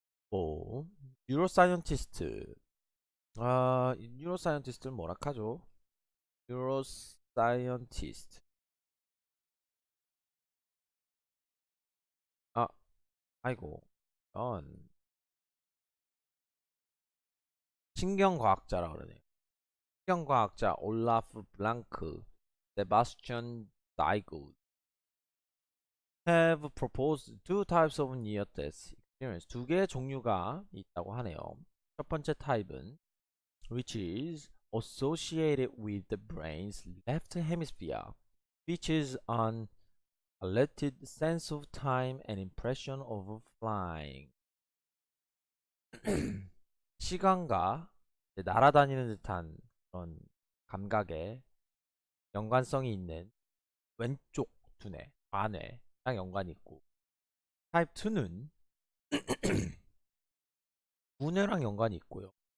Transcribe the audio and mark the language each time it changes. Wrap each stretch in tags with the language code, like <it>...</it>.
<ko>뭐, 뉴로사이언티스트. 뉴로사이언티스트는 뭐라 하죠? 뉴로사이언티스트. 아, 아이고. 전 신경과학자라 그러네.</ko> <en>신경과학자 올라프 블랑크, 세바스찬 다이고 have proposed two types of near-death experience.</en> <ko>두 개의 종류가 있다고 하네요. 첫 번째 타입은</ko> <en>which is associated with the brain's left hemisphere, features an alerted sense of time and impression of flying.</en> <ko>시간과 날아다니는 듯한 그런 감각에 연관성이 있는 왼쪽 두뇌, 좌뇌랑 연관이 있고 타입 2는 우뇌랑 연관이 있고요.</ko>